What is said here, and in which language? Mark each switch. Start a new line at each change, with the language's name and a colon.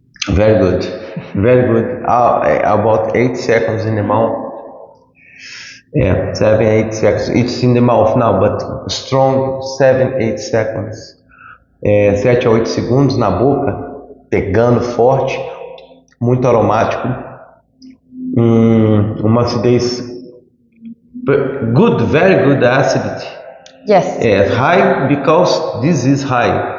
English: Very good, very good. About 8 seconds in the mouth. Yeah, 7-8 seconds. It's in the mouth now, but strong 7-8 seconds.
Portuguese: 7 a 8 segundos na boca, pegando forte, muito aromático. Uma acidez
English: good, very good acidity. Yes. High because this is high.